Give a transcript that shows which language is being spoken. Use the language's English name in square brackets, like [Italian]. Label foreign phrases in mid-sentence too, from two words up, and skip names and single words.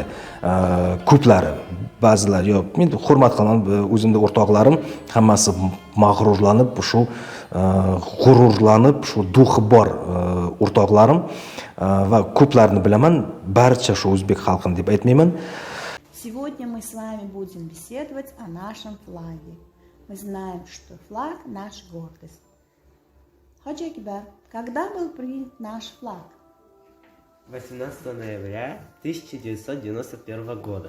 [Uzbek] Ko'plari, ba'zilar yo'q. Men hurmat qilaman, o'zimda o'rtoqlarim hammasi mag'rurlanib, shu g'ururlanib, shu duhi bor o'rtoqlarim va ko'plarni bilaman, barcha shu o'zbek xalqini deb aytmayman. [Russian] Сегодня мы с вами будем беседовать о нашем флаге. Мы знаем, что флаг – наша гордость. Хаджи Акбар, когда был принят наш флаг? 18 ноября 1991 года.